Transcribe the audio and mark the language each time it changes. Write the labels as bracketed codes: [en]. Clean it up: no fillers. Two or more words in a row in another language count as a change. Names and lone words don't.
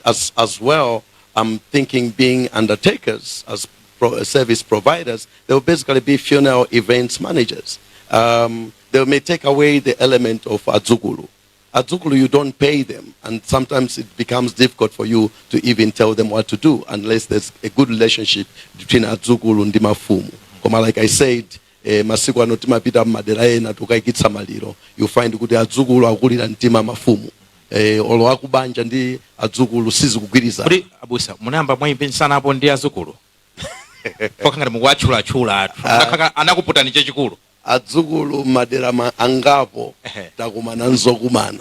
[en] As well, I'm thinking being undertakers as service providers, they will basically be funeral events managers. They may take away the element of adzukulu. [ny] Adzukulu, [en] you don't pay them, and sometimes it becomes difficult for you to even tell them what to do unless there's a good relationship between adzukulu and mafumu. [ny] Koma, [en] like I said, [ny] masiku ano timapita madera ena tukaikitsa maliro, [en] you find [ny] kuti adzukulu akulira mtima mafumu. Olo akubanja ndi adzukulu sizikugwiriza. Kuri abusa munamba mwayimpensana apo ndi adzukulu. Kokangati mukwachula atu. Anakuputani chachikulu. Adzukulu madera angapo takumana nzokumana.